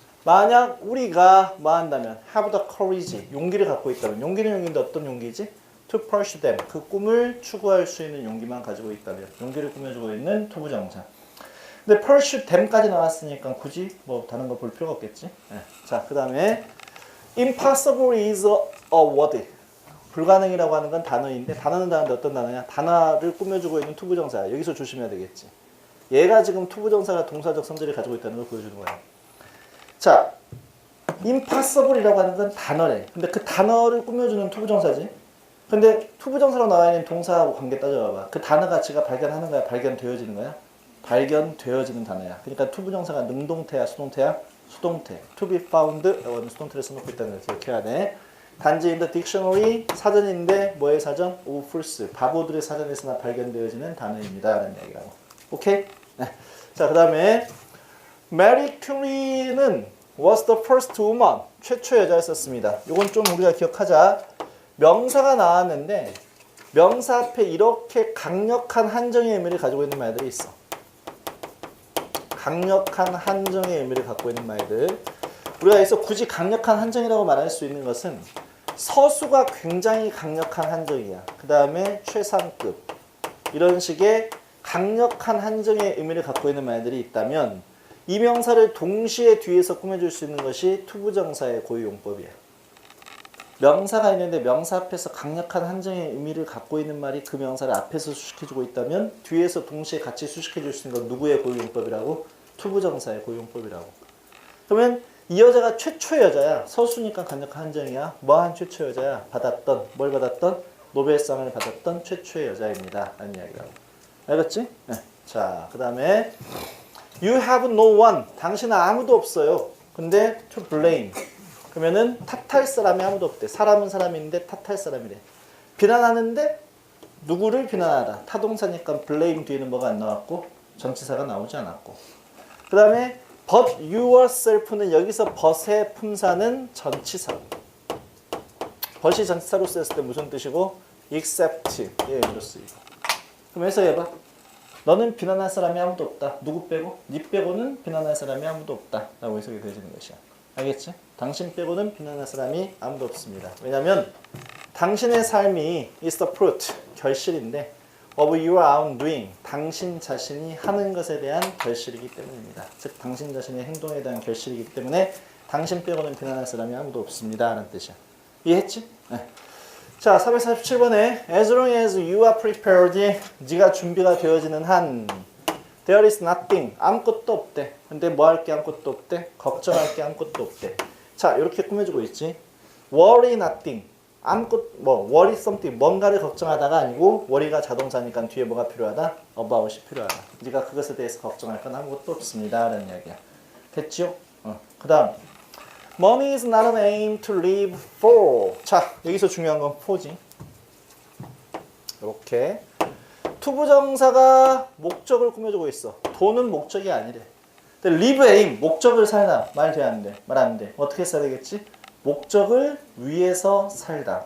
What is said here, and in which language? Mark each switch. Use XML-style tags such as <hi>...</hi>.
<ko>만약 우리가 뭐 한다면</ko> <en>have the courage.</en> <ko>용기를 갖고 있다면. 용기는 용기인데 어떤 용기지?</ko> <en>to pursue them.</en> <ko>그 꿈을 추구할 수 있는 용기만 가지고 있다면. 용기를 꾸며주고 있는 투부정사. 근데</ko> <en>pursue them</en> <ko>까지 나왔으니까 굳이 뭐 다른 거 볼 필요가 없겠지. 네. 자, 그 다음에</ko> <en>impossible is a word.</en> <ko>불가능이라고 하는 건 단어인데 단어는 단어인데 어떤 단어냐? 단어를 꾸며주고 있는 투부정사. 여기서 조심해야 되겠지. 얘가 지금 투부정사가 동사적 성질을 가지고 있다는 걸 보여주는 거야. 자, impossible이라고 하는 건 단어래. 근데 그 단어를 꾸며주는 투부정사지. 근데 투부정사로 나와 있는 동사하고 관계 따져봐봐. 그 단어 가치가 발견하는 거야? 발견되어지는 거야? 발견되어지는 단어야. 그러니까 투부정사가 능동태야? 수동태야? 수동태.</ko> <en>to be found</en> <ko>라고 하는 수동태를 써놓고 있다는 걸 기억해야 돼. 단지</ko> <en>in the dictionary</en> <ko>사전인데 뭐의 사전?</ko> <en>of fools.</en> <ko>바보들의 사전에서나 발견되어지는 단어입니다. 라는 얘기라고. 오케이? 네. 자, 그 다음에</ko> <en>Marie Curie는 was the first woman.</en> <ko>최초 여자였었습니다. 이건 좀 우리가 기억하자. 명사가 나왔는데 명사 앞에 이렇게 강력한 한정의 의미를 가지고 있는 말들이 있어. 강력한 한정의 의미를 갖고 있는 말들. 우리가 여기서 굳이 강력한 한정이라고 말할 수 있는 것은 서수가 굉장히 강력한 한정이야. 그 다음에 최상급. 이런 식의 강력한 한정의 의미를 갖고 있는 말들이 있다면 이 명사를 동시에 뒤에서 꾸며줄 수 있는 것이 투부정사의 고유용법이야. 명사가 있는데 명사 앞에서 강력한 한정의 의미를 갖고 있는 말이 그 명사를 앞에서 수식해주고 있다면 뒤에서 동시에 같이 수식해줄 수 있는 건 누구의 고유용법이라고? 투부정사의 고유용법이라고. 그러면 이 여자가 최초 여자야. 서수니까 강력한 한정이야. 뭐한 최초 여자야? 받았던, 뭘 받았던? 노벨상을 받았던 최초의 여자입니다. 라는 이야기라고. 알겠지? 네.</ko> <en>자, 그 다음에 You have no one.</en> <ko>당신은 아무도 없어요. 근데</ko> <en>to blame.</en> <ko>그러면은 탓할 사람이 아무도 없대. 사람은 사람인데 탓할 사람이래. 비난하는데 누구를 비난하다. 타동사니까 blame 뒤에는 뭐가 안 나왔고 전치사가 나오지 않았고. 그 다음에</ko> <en>but yourself</en> <ko>는 여기서 but의 품사는 전치사. but이 전치사로 쓰였을 때 무슨 뜻이고? except 예, 의미로 쓰이고. 그럼 해석해봐. 너는 비난할 사람이 아무도 없다. 누구 빼고? 니 빼고는 비난할 사람이 아무도 없다. 라고 해석이 되어지는 것이야. 알겠지? 당신 빼고는 비난할 사람이 아무도 없습니다. 왜냐하면 당신의 삶이</ko> <en>is the fruit,</en> <ko>결실인데</ko> <en>of your own doing,</en> <ko>당신 자신이 하는 것에 대한 결실이기 때문입니다. 즉 당신 자신의 행동에 대한 결실이기 때문에 당신 빼고는 비난할 사람이 아무도 없습니다. 라는 뜻이야. 이해했지? 네. 자, 447번에</ko> <en>as long as you are prepared,</en> <ko>네가 준비가 되어지는 한</ko> <en>there is nothing,</en> <ko>아무것도 없대. 근데 뭐 할 게 아무것도 없대? 걱정할 게 아무것도 없대. 자, 이렇게 꾸며주고 있지.</ko> <en>worry nothing,</en> <ko>아무것</ko> <en>worry something,</en> <ko>뭔가를 걱정하다가 아니고 worry가 자동사니까 뒤에 뭐가 필요하다? about이 필요하다. 네가 그것에 대해서 걱정할 건 아무것도 없습니다. 라는 이야기야. 됐죠? 그 다음</ko> <en>Money is not an aim to live for.</en> <ko>자, 여기서 중요한 건 for지. 이렇게 투부정사가 목적을 꾸며주고 있어. 돈은 목적이 아니래. 근데</ko> <en>live aim,</en> <ko>목적을 살다. 말 돼 안 돼? 말 안 돼. 어떻게 써야 되겠지? 목적을 위해서 살다.</ko>